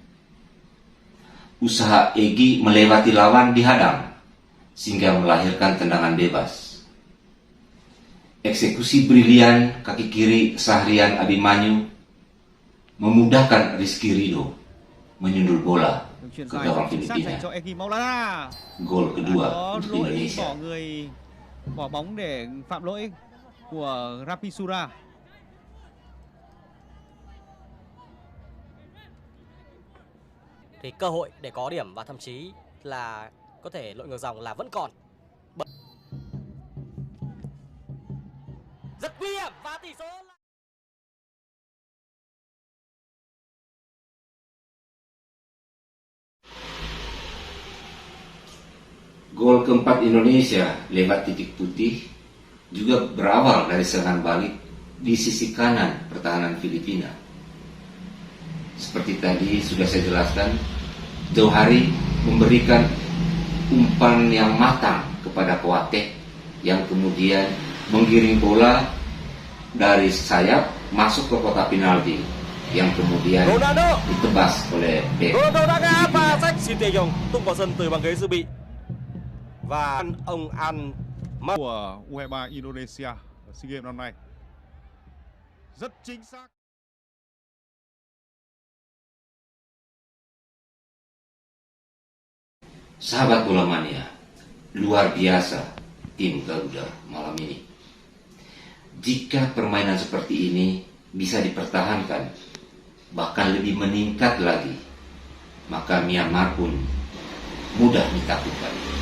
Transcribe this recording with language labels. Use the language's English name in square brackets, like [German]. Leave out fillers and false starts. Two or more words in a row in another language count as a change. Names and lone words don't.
[Indonesian] Usaha Egy melewati lawan dihadang sehingga melahirkan tendangan bebas. Eksekusi brilian kaki kiri Sahrian Abimanyu memudahkan Rizky Ridho menyundul bola [Vietnamese] Chuyển [Indonesian] ke [Vietnamese] dài [Indonesian] gawang [Vietnamese] rất chính xác dành [Indonesian] Filipina. [Vietnamese] cho Egy Maulana. [Indonesian] Gol [Vietnamese] Đã [Indonesian] kedua [Vietnamese] có [Indonesian] untuk [Vietnamese] lỗi [Indonesian] Indonesia. [Vietnamese] bỏ người bỏ bóng để phạm lỗi của Rapisura. Thì cơ hội để có điểm và thậm chí là có thể lội ngược dòng là vẫn còn. Rất nguy hiểm và tỷ số là... [Indonesian] Gol keempat Indonesia lewat titik putih juga berawal dari serangan balik di sisi kanan pertahanan Filipina. Seperti tadi sudah saya jelaskan, Johari memberikan umpan yang matang kepada Kouyaté yang kemudian menggiring bola dari sayap masuk ke kotak penalti yang kemudian Ronaldo. ditebas oleh bek [Vietnamese] Ronaldo đá ngã và [Indonesian] Filipina. [Vietnamese] sách Shin Tae-yong tung vào sân từ băng ghế dự bị. Và ông An Của U23 Indonesia ở SEA Games năm nay. Rất chính xác. [Indonesian] Sahabat bola mania, luar biasa tim Garuda malam ini. Jika permainan seperti ini bisa dipertahankan, bahkan lebih meningkat lagi, maka Myanmar pun mudah ditaklukkan.